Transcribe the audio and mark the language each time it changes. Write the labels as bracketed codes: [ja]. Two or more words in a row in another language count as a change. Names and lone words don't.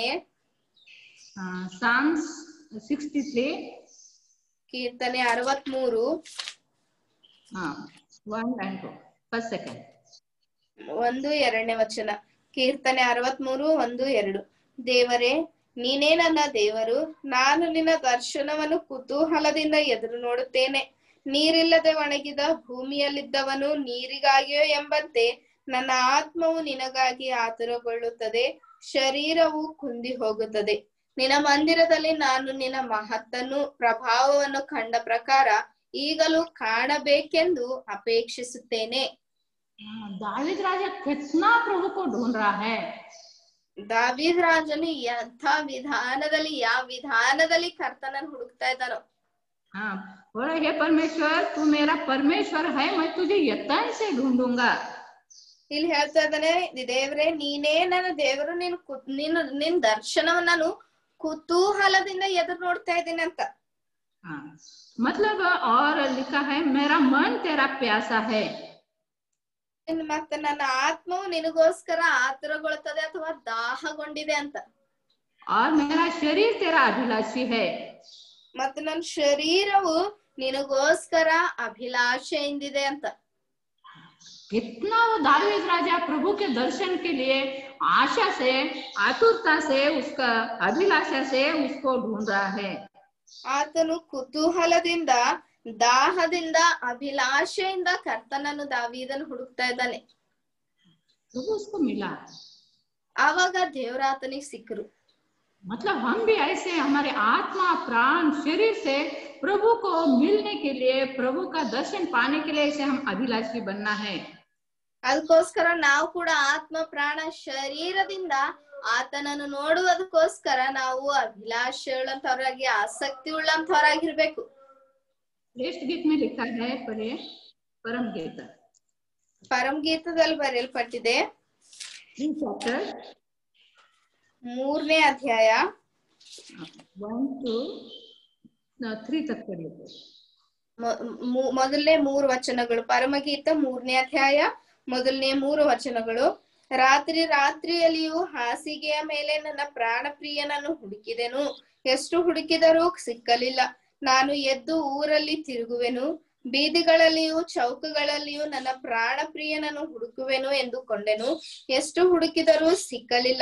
[en] Psalms 63 [kn] ಕೀರ್ತನೆ 63 [en] 1 and 2 first second [kn] 1-2 ವಚನ. ಕೀರ್ತನೆ 63 1-2. ದೇವರೇ, ನೀನೇ ನನ್ನ ದೇವರು, ನಾನು ನಿನ್ನ ದರ್ಶನವನ್ನು ಕುತೂಹಲದಿಂದ ಎದುರು ನೋಡುತ್ತೇನೆ. ನೀರಿಲ್ಲದೆ ಒಣಗಿದ ಭೂಮಿಯಲ್ಲಿದ್ದವನು ನೀರಿಗಾಗಿಯೋ ಎಂಬಂತೆ ನನ್ನ ಆತ್ಮವು ನಿನಗಾಗಿ ಆತುರಗೊಳ್ಳುತ್ತದೆ, ಶರೀರವು ಕುಂದಿ ಹೋಗುತ್ತದೆ. ನಿನ್ನ ಮಂದಿರದಲ್ಲಿ ನಾನು ನಿನ್ನ ಮಹತ್ತನ್ನು ಪ್ರಭಾವವನ್ನು ಕಂಡ ಪ್ರಕಾರ ಈಗಲೂ ಕಾಣಬೇಕೆಂದು ಅಪೇಕ್ಷಿಸುತ್ತೇನೆ. [hi] दावीद राजा कितना प्रभु को ढूंढ रहा है. [kn] ದಾವೀದ್ ರಾಜನು ಎಂಥ ವಿಧಾನದಲ್ಲಿ, ಯಾವ ವಿಧಾನದಲ್ಲಿ ಕರ್ತನನ್ನು ಹುಡುಕ್ತಾ ಇದ್ದಾನೋ. [hi] हाँ, बोला हे परमेश्वर, तू मेरा परमेश्वर है, मैं तुझे यत्न से ढूंढूंगा. [kn] ಇಲ್ಲಿ ಹೇಳ್ತಾ ಇದ್ದಾನೆ, ದೇವ್ರೆ ನೀನೇ ನನ್ನ ದೇವರು, ನಿನ್ ದರ್ಶನವನ್ನು ನಾನು ಕುತೂಹಲದಿಂದ ಎದುರು ನೋಡ್ತಾ ಇದ್ದೀನಿ ಅಂತ. [hi] हाँ, मतलब और लिखा है मेरा मन तेरा प्यासा है. [kn] ಮತ್ತೆ ನನ್ನ ಆತ್ಮವು ನಿನಗೋಸ್ಕರ ಆತುರಗೊಳ್ಳುತ್ತದೆ ಅಥವಾ ದಾಹಗೊಂಡಿದೆ ಅಂತ. [hi] और मेरा शरीर तेरा अभिलाषी है. [kn] ಮತ್ತೆ ನನ್ನ ಶರೀರವು ನಿನಗೋಸ್ಕರ ಅಭಿಲಾಷೆಯಿಂದಿದೆ ಅಂತ. [hi] कितना वो दावीद राजा प्रभु के दर्शन के लिए आशा से, आतुरता से, उसका अभिलाषा से उसको ढूंढ रहा है. [kn] ಆತನು ಕುತೂಹಲದಿಂದ, ದಾಹದಿಂದ, ಅಭಿಲಾಷೆಯಿಂದ ಕರ್ತನನ್ನು ದಾವೀದನು ಹುಡುಕ್ತಾ ಇದ್ದಾನೆ. [hi] प्रभु उसको मिला. [kn] ಆವಾಗ ದೇವರ ಆತನಿಗೆ ಸಿಕ್ಕರು. [hi] मतलब हम भी ऐसे हमारे आत्मा, प्राण, शरीर से प्रभु को मिलने के लिए, प्रभु का दर्शन पाने के लिए ऐसे हम अभिलाषी बनना है. [kn] ಅದಕ್ಕೋಸ್ಕರ ನಾವು ಕೂಡ ಆತ್ಮ, ಪ್ರಾಣ, ಶರೀರದಿಂದ ಆತನನ್ನು ನೋಡುವುದಕ್ಕೋಸ್ಕರ ನಾವು ಅಭಿಲಾಷೆ ಉಳ್ಳಂತವರಾಗಿ, ಆಸಕ್ತಿ ಉಳ್ಳಂತವರಾಗಿರ್ಬೇಕು. [hi] श्रेष्ठ गीत में लिखा है, परम गीता, [kn] ಪರಮ ಗೀತದಲ್ಲಿ ಬರೆಯಲ್ಪಟ್ಟಿದೆ, [en] 3 chapter [kn] 3ನೇ ಅಧ್ಯಾಯ [hi] 1 to 3 तक पढ़िए. [kn] ಮೊದಲನೇ 3 ವಚನಗಳು. ಪರಮಗೀತ 3ನೇ ಅಧ್ಯಾಯ ಮೊದಲನೇ 3 ವಚನಗಳು. ರಾತ್ರಿಯಲ್ಲಿಯೂ ಹಾಸಿಗೆಯ ಮೇಲೆ ನನ್ನ ಪ್ರಾಣ ಪ್ರಿಯನನ್ನು ಹುಡುಕಿದೆನು, ಎಷ್ಟು ಹುಡುಕಿದರೂ ಸಿಕ್ಕಲಿಲ್ಲ. ನಾನು ಎದ್ದು ಊರಲ್ಲಿ ತಿರುಗುವೆನು, ಬೀದಿಗಳಲ್ಲಿಯೂ ಚೌಕಗಳಲ್ಲಿಯೂ ನನ್ನ ಪ್ರಾಣ ಪ್ರಿಯನನ್ನು ಹುಡುಕುವೆನು ಎಂದುಕೊಂಡೆನು, ಎಷ್ಟು ಹುಡುಕಿದರೂ ಸಿಕ್ಕಲಿಲ್ಲ.